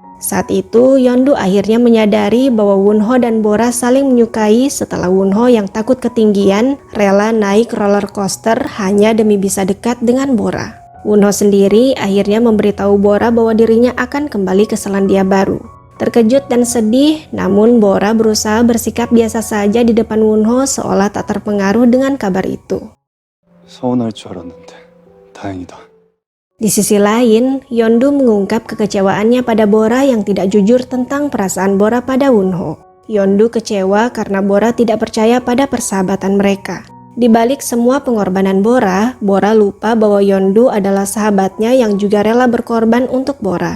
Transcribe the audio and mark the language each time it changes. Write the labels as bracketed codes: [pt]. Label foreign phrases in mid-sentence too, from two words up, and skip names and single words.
[id] Saat itu, Yeondu akhirnya menyadari bahwa Wonho dan Bora saling menyukai setelah Wonho yang takut ketinggian rela naik roller coaster hanya demi bisa dekat dengan Bora. Wonho sendiri akhirnya memberitahu Bora bahwa dirinya akan kembali ke Selandia Baru. Terkejut dan sedih, namun Bora berusaha bersikap biasa saja di depan Wonho seolah tak terpengaruh dengan kabar itu. [ko] 서운할 줄 알았는데 다행이다. [id] Di sisi lain, Yeondu mengungkap kekecewaannya pada Bora yang tidak jujur tentang perasaan Bora pada Wonho. Yeondu kecewa karena Bora tidak percaya pada persahabatan mereka. Di balik semua pengorbanan Bora, Bora lupa bahwa Yeondu adalah sahabatnya yang juga rela berkorban untuk Bora.